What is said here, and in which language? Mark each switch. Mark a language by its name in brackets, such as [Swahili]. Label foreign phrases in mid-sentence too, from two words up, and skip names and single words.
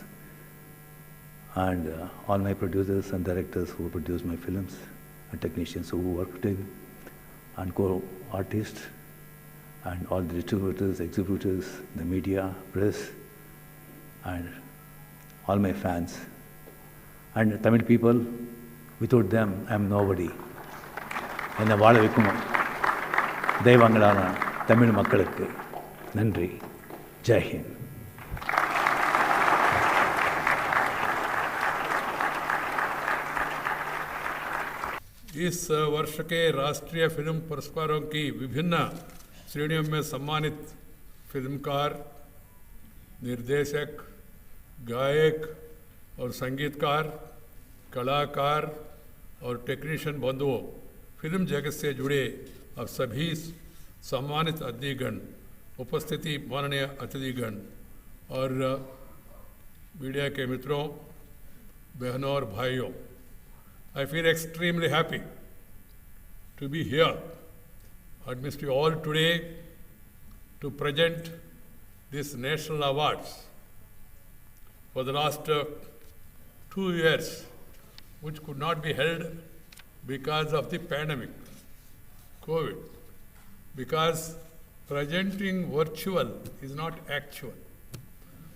[English] And all my producers and directors who produced my films, and technicians who worked in, and co-artists, and all the distributors, exhibitors, the media, press, and all my fans. And Tamil people, without them, I am nobody. [Tamil] என்னை வாழ வைக்கும் தெய்வங்களான தமிழ் மக்களுக்கு நன்றி. [Hindi] जय हिंद. इस वर्ष के राष्ट्रीय फिल्म पुरस्कारों की विभिन्न श्रेणियों में सम्मानित फिल्मकार, निर्देशक, गायक और संगीतकार, कलाकार और टेक्नीशियन बंधुओं, फिल्म जगत से जुड़े अब सभी सम्मानित अतिथिगण, उपस्थिति माननीय अतिथिगण और मीडिया के मित्रों, बहनों और भाइयों, [English] I feel extremely happy to be here amidst you all today to present these national awards for the last 2 years, which could not be held because of the pandemic, COVID, because presenting virtual is not actual.